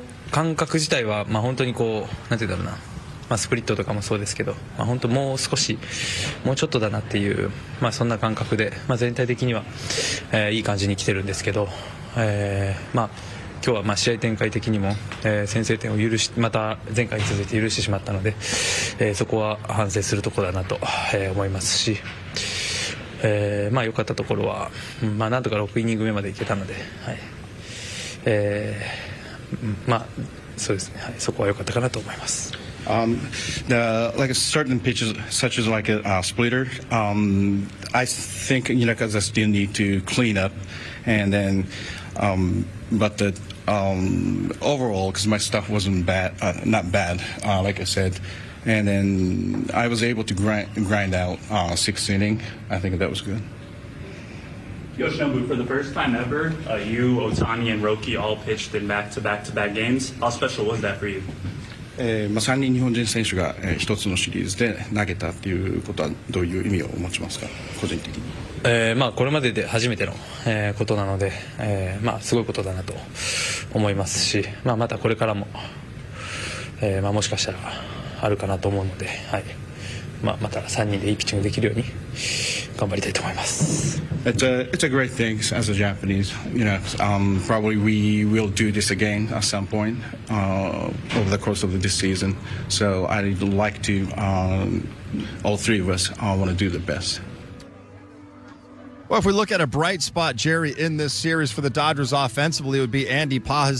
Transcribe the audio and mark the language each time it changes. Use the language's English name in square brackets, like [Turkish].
[Japanese] 感覚自体は本当にこうなんていうんだろうな、スプリットとかもそうですけど、本当もう少しもうちょっとだなっていう、そんな感覚で、全体的には、いい感じに来てるんですけど、今日は試合展開的にも、先制点をまた前回に続いて許してしまったので、そこは反省するところだなと、思いますし、良かったところは、なんとか6イニング目までいけたので、そうですね、そこは良かったかなと思います。 [English] Like certain pitches, such as like a splitter, I think I still need to clean up, and then, but the overall, because my stuff wasn't bad, not bad, like I said, and then I was able to grind out 6th inning. I think that was good. Yoshinobu, for the first time ever, you, Otani, and Roki all pitched in back-to-back games. How special was that for you? [Japanese] 3人日本人選手が1つのシリーズで投げたということはどういう意味を持ちますか、個人的に？これまでで初めての、ことなので、すごいことだなと思いますし、またこれからも、もしかしたらあるかなと思うので、また3人でいいピッチングできるように頑張りたいと思います。 [English] It's a great thing as a Japanese. Probably we will do this again at some point over the course of this season. So I'd like to, all 3 of us want to do the best. Well, if we look at a bright spot, Jerry, in this series for the Dodgers offensively, it would be Andy Pages.